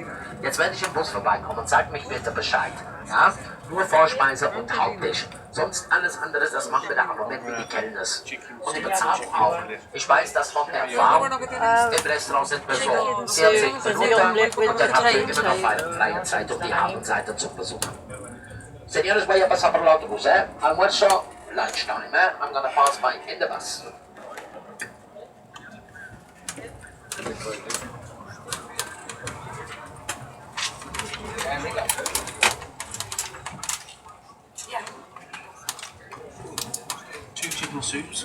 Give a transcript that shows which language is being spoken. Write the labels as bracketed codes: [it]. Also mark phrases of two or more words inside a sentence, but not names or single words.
[de] Jetzt, wenn ich im Bus vorbeikommen, sagt mich bitte Bescheid. Ja? Nur Vorspeise und Haupttisch. Sonst alles andere, das machen wir da am Moment mit den Kellners. Und die Bezahlung auch. Ich weiß, dass von Erfahrung im Restaurant sind wir so 40 Minuten und dann haben wir immer noch eine freie Zeit, um die Hafenseite zu besuchen. [es] Señores, voy a pasar por el autobús, eh? Almuerzo, [en] lunchtime, eh? I'm gonna pass by in the bus. There we go. 2 chicken soups,